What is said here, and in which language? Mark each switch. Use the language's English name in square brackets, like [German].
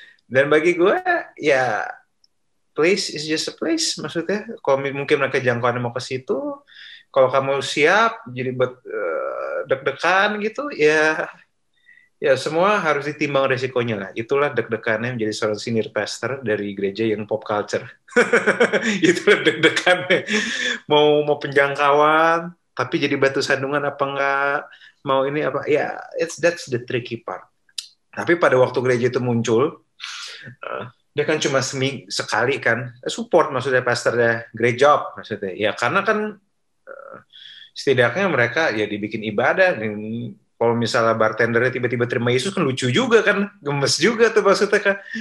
[Indonesian] Dan bagi gue, ya [English] place is just a place. [Indonesian] Maksudnya, kalau mungkin mereka jangkauannya mau ke situ, kalau kamu siap, jadi buat deg-degan gitu, ya semua harus ditimbang resikonya lah. Itulah deg-degannya menjadi seorang senior pastor dari gereja yang pop culture. Itulah deg-degannya. Mau penjangkauan, tapi jadi batu sandungan apa enggak? Mau ini apa? [English] Ya, that's the tricky part. [Indonesian] Tapi pada waktu gereja itu muncul, dia kan cuma sekali kan support, maksudnya pastornya, [English] great job [Indonesian] maksudnya. Ya karena kan setidaknya mereka ya dibikin ibadah. Dan kalau misalnya bartendernya tiba-tiba terima Yesus kan lucu juga kan, gemes juga tuh maksudnya kan.